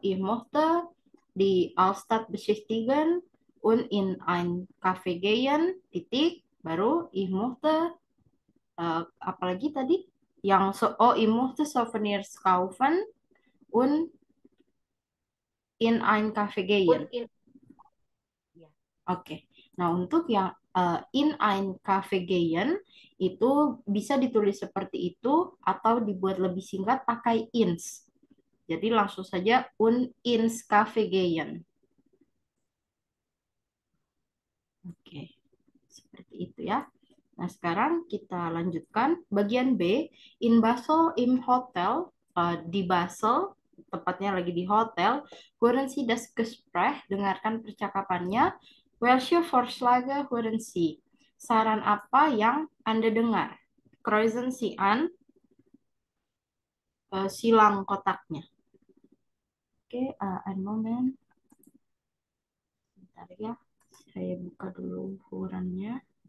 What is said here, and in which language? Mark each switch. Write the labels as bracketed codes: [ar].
[de] Ich möchte die Altstadt besichtigen und in ein Café gehen. [id] Titik. Baru [de] ich möchte [id] apalagi tadi? [de] Oh, ich möchte Souvenirs kaufen und in ein Café Un gehen. [id] in ya. Oke. Nah, untuk yang [de] in ein Café gehen [id] itu bisa ditulis seperti itu atau dibuat lebih singkat pakai [de] ins. [id] Jadi langsung saja un [de] ins Café gehen. [id] Oke, seperti itu ya. Nah, sekarang kita lanjutkan bagian B. [de] In Basel im Hotel, [id] di Basel, tepatnya lagi di hotel. [de] Hören Sie das Gespräch, [id] dengarkan percakapannya. [de] Welche Vorschläge hören Sie? [id] Saran apa yang Anda dengar? [de] Kreuzen Sie an, [id] silang kotaknya. [de] Oke, ein Moment. [id] Bentar ya, saya buka dulu ukurannya.